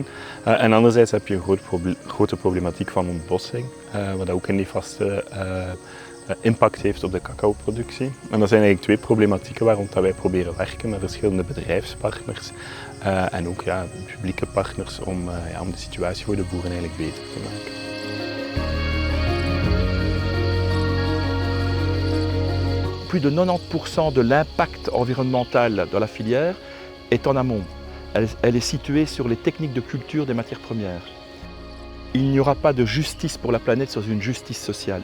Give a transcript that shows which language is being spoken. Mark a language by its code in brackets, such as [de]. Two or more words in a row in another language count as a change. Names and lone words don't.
[nl] En anderzijds heb je een grote problematiek van ontbossing, wat ook een nefaste impact heeft op de cacaoproductie. En dat zijn eigenlijk 2 problematieken waar wij proberen werken met verschillende bedrijfspartners en ook publieke partners om de situatie voor de boeren eigenlijk beter te maken. [fr] Plus de 90% de l'impact environnemental de la filière est en amont. Elle est située sur les techniques de culture des matières premières. Il n'y aura pas de justice pour la planète sans une justice sociale.